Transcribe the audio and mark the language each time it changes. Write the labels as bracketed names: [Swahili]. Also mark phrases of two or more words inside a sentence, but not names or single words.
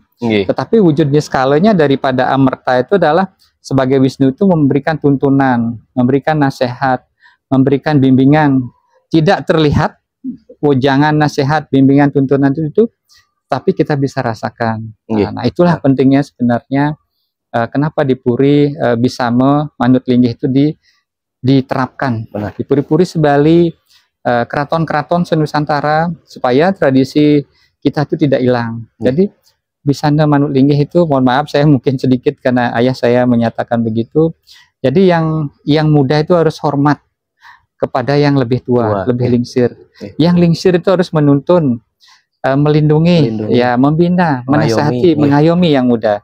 [Indonesian] Tetapi wujudnya skalanya daripada amerta itu adalah sebagai Wisnu itu memberikan tuntunan, memberikan nasihat, memberikan bimbingan. Tidak terlihat wejangan nasihat, bimbingan, tuntunan itu, tapi kita bisa rasakan. Nah, itulah pentingnya sebenarnya kenapa di Puri bisa [Balinese] manut linggih [Indonesian] itu diterapkan. Di Puri-Puri sebali keraton-keraton senusantara supaya tradisi kita itu tidak hilang. Jadi bisa [Balinese] manut linggih [Indonesian] itu, mohon maaf saya mungkin sedikit karena ayah saya menyatakan begitu. Jadi yang muda itu harus hormat kepada yang lebih tua, lebih lingsir. Yang lingsir itu harus menuntun, melindungi, ya membina, menasihati, mengayomi yang muda.